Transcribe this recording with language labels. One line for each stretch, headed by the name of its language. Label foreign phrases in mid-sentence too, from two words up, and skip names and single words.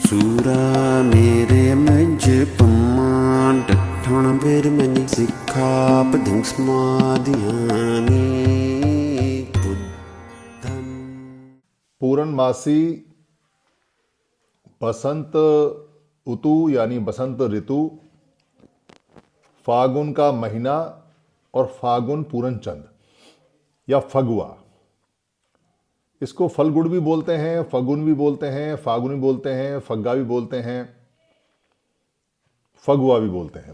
Hindi: Surah mere menje paman dathana bir menje sikha padang smadhyani buddham। पूर्णमासी बसंत ऋतु यानी बसंत ऋतु, फागुन का महीना और फागुन पूरन चंद या फगुआ। इसको फलगुड़ भी बोलते हैं, फगुन भी बोलते हैं, फागुन भी बोलते हैं, फग्गा भी बोलते हैं, फगुआ भी बोलते हैं।